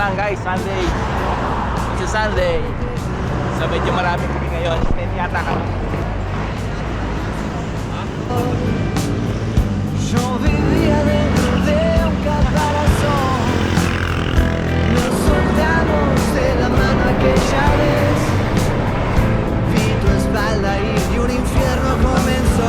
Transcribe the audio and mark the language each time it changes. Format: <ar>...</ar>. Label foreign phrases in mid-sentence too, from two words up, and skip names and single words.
<en>guys, Sunday. It's a Sunday.</en> <tl>So medyo marami kami ngayon. 10 yata kami.</tl> <es>Yo vivía dentro de un caparazón. Nos soltamos de la mano aquella vez. Vi tu espalda y un infierno comenzó.</es>